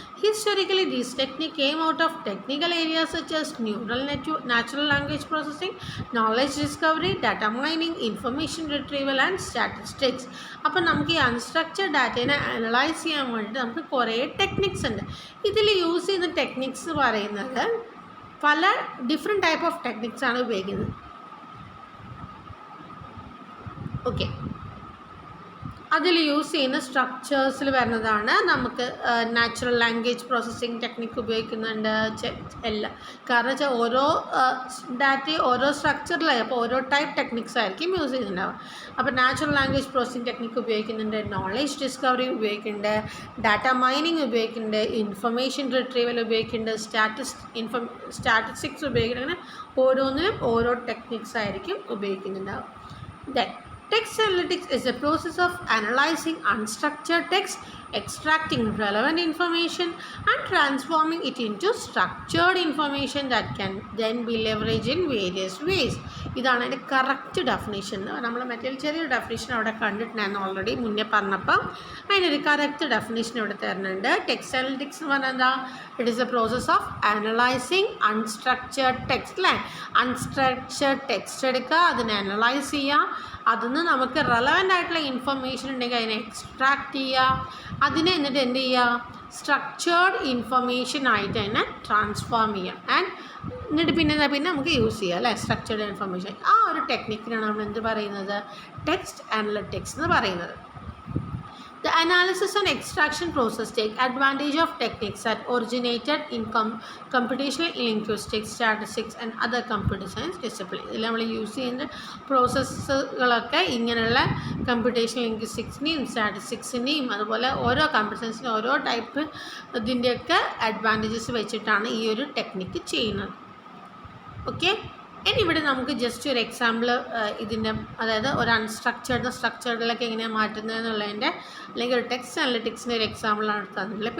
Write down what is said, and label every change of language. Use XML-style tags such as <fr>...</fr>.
<en>Historically, this technique came out of technical areas such as natural language processing, knowledge discovery, data mining, information retrieval and statistics.</en> <ml>അപ്പോൾ നമുക്ക് ഈ unstructured ഡാറ്റേനെ analyse ചെയ്യാൻ വേണ്ടിയിട്ട് നമുക്ക് കുറേ techniques ഉണ്ട്. ഇതിൽ യൂസ് ചെയ്യുന്ന ടെക്നിക്സ് പറയുന്നത് പല ഡിഫറെൻറ്റ് ടൈപ്പ് ഓഫ് ടെക്നിക്സ് ആണ് ഉപയോഗിക്കുന്നത്. ഓക്കെ, അതിൽ യൂസ് ചെയ്യുന്ന സ്ട്രക്ചേഴ്സിൽ വരുന്നതാണ് നമുക്ക് നാച്ചുറൽ ലാംഗ്വേജ് പ്രോസസ്സിങ് ടെക്നിക്ക് ഉപയോഗിക്കുന്നുണ്ട് എല്ലാം. കാരണം വെച്ചാൽ ഓരോ ഡാറ്റയും ഓരോ സ്ട്രക്ചറിലായി, അപ്പോൾ ഓരോ ടൈപ്പ് ടെക്നിക്സ് ആയിരിക്കും യൂസ് ചെയ്യുന്നുണ്ടാവുക. അപ്പോൾ നാച്ചുറൽ ലാംഗ്വേജ് പ്രോസസ്സിങ് ടെക്നിക്ക് ഉപയോഗിക്കുന്നുണ്ട്, നോളേജ് ഡിസ്കവറി ഉപയോഗിക്കുന്നുണ്ട്, ഡാറ്റ മൈനിങ് ഉപയോഗിക്കുന്നുണ്ട്, ഇൻഫർമേഷൻ റിട്രീവൽ ഉപയോഗിക്കുന്നുണ്ട്, സ്റ്റാറ്റിസ്റ്റിക്സ് ഉപയോഗിക്കുന്നുണ്ട്. അങ്ങനെ ഓരോന്നിനും ഓരോ ടെക്നിക്സ് ആയിരിക്കും ഉപയോഗിക്കുന്നുണ്ടാവും.</ml> <en>Then text analytics is a process of analyzing unstructured text, extracting relevant information and transforming it into structured information that can then be leveraged in various ways.</en> <ml>ഇതാണ് അതിൻ്റെ correct definition. നമ്മൾ മറ്റേ ചെറിയൊരു ഡെഫിനേഷൻ അവിടെ കണ്ടിട്ടുണ്ടായിരുന്നു already മുന്നേ പറഞ്ഞപ്പോൾ. അതിനൊരു കറക്റ്റ് ഡെഫിനേഷൻ ഇവിടെ തരുന്നുണ്ട്. ടെക്സ്റ്റ് അനലിറ്റിക്സ് എന്ന് പറഞ്ഞാൽ എന്താ?</ml> <en>it is a process of analyzing unstructured text</en> <ml>അല്ലേ. അൺസ്ട്രക്ചേർഡ് ടെക്സ്റ്റ് എടുക്കുക, അതിനെ അനലൈസ് ചെയ്യുക, അതിന് നമുക്ക് റെലവൻ്റ് ആയിട്ടുള്ള ഇൻഫർമേഷൻ ഉണ്ടെങ്കിൽ അതിനെ എക്സ്ട്രാക്ട് ചെയ്യുക, അതിനെ എന്നിട്ട് എന്ത് ചെയ്യുക, സ്ട്രക്ചേർഡ് ഇൻഫർമേഷൻ ആയിട്ട് അതിനെ ട്രാൻസ്ഫോം ചെയ്യുക. ആൻഡ് എന്നിട്ട് പിന്നെ നമുക്ക് യൂസ് ചെയ്യാം അല്ലേ സ്ട്രക്ചേർഡ് ഇൻഫർമേഷൻ. ആ ഒരു ടെക്നിക്കിനാണ് നമ്മൾ എന്ത് പറയുന്നത്, ടെക്സ്റ്റ് അനലിറ്റിക്സ് എന്ന് പറയുന്നത്.</ml> <en>The analysis and extraction process take advantage of techniques that originated in computational linguistics, statistics and other computer science disciplines.</en> <ml>ഇതിൽ നമ്മൾ യൂസ് ചെയ്യുന്ന പ്രോസസ്സുകളൊക്കെ ഇങ്ങനെയുള്ള കമ്പ്യൂട്ടേഷണൽ ലിംഗ്വിസ്റ്റിക്സിനെയും സ്റ്റാറ്റിസ്റ്റിക്സിനെയും അതുപോലെ ഓരോ കമ്പ്യൂട്ടർ സയൻസിൻ്റെ ഓരോ ടൈപ്പ് ഇതിൻ്റെയൊക്കെ അഡ്വാൻറ്റേജസ് വെച്ചിട്ടാണ് ഈ ഒരു ടെക്നിക്ക് ചെയ്യുന്നത്. ഓക്കെ, ഇനി ഇവിടെ നമുക്ക് ജസ്റ്റ് ഒരു എക്സാമ്പിൾ ഇതിൻ്റെ, അതായത് ഒരു സ്ട്രക്ചേർഡിലേക്ക് എങ്ങനെയാണ് മാറ്റുന്നത് എന്നുള്ളതിൻ്റെ അല്ലെങ്കിൽ ഒരു ടെക്സ്റ്റ് അനലിറ്റിക്സിൻ്റെ ഒരു എക്സാമ്പിളാണ് തന്നിട്ടുള്ളത്.</ml>